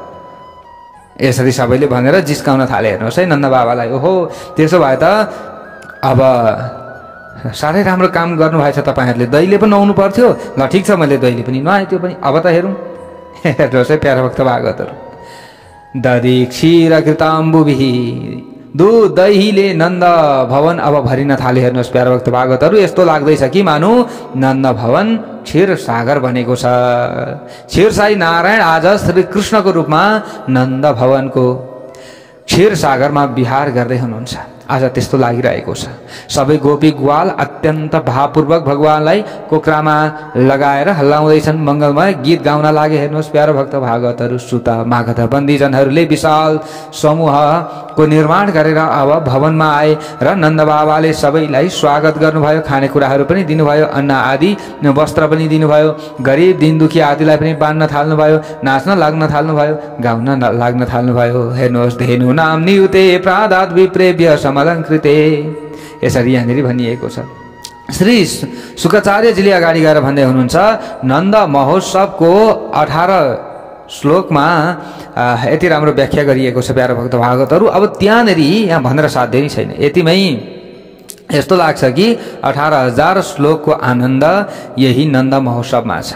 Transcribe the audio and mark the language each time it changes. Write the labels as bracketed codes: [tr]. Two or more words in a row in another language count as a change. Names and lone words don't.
[ne] यसरी सबैले भनेर जिस्काउन थाले। हेर्नुहोस् है नन्द बाबालाई, ओहो त्यसो भए त अब साह्रै राम्रो काम गर्नुभएछ तपाईँहरूले, दहीले पनि नहुनु पर्थ्यो। ल ठिक छ, मैले दहीले पनि नआएँ, त्यो पनि अब त हेरौँ। हेर्नुहोस् है प्यारो भक्त भागवतहरू, [sa] दधी क्षीर कृताम्बुभिः, [ne] दूध दहीले नन्द भवन अब भरिन थाले। हेर्नुहोस् प्यारो भक्त भागवतहरू, यस्तो लाग्दैछ कि मानु नन्द भवन क्षीर सागर बनेको छ। क्षीरसाई नारायण आज श्री कृष्णको रूपमा नन्द भवनको क्षीर सागरमा विहार गर्दै हुनुहुन्छ। आज त्यस्तो लागिरहेको छ। सबै गोपी ग्वाल अत्यन्त भावपूर्वक भगवानलाई कोक्रामा लगाएर हल्लाउँदैछन्, मङ्गलमय गीत गाउन लागे। हेर्नुहोस् प्यारो भक्त भागवतहरू, सुत मागध बन्दीजनहरूले विशाल समूहको निर्माण गरेर अब भवनमा आए र नन्द बाबाले सबैलाई स्वागत गर्नुभयो। खानेकुराहरू पनि दिनुभयो, अन्न आदि वस्त्र पनि दिनुभयो। गरिब दिनदुखी आदिलाई पनि बाँड्न थाल्नुभयो, नाच्न लाग्न थाल्नुभयो, गाउन लाग्न थाल्नुभयो। [sa] हेर्नुहोस् धेनु नाम नियुते प्रादात विप्रेभ्य समलङ्कृते, [ne] यसरी यहाँनिर भनिएको छ। श्री शुक्राचार्यजीले अगाडि गएर भन्दै हुनुहुन्छ, नन्द महोत्सवको 18 श्लोकमा यति राम्रो व्याख्या गरिएको छ प्यारो भक्त भागवतहरू। अब त्यहाँनिर यहाँ भनेर साध्य नै छैन, यतिमै यस्तो लाग्छ कि 18,000 श्लोकको आनन्द यही नन्द महोत्सवमा छ।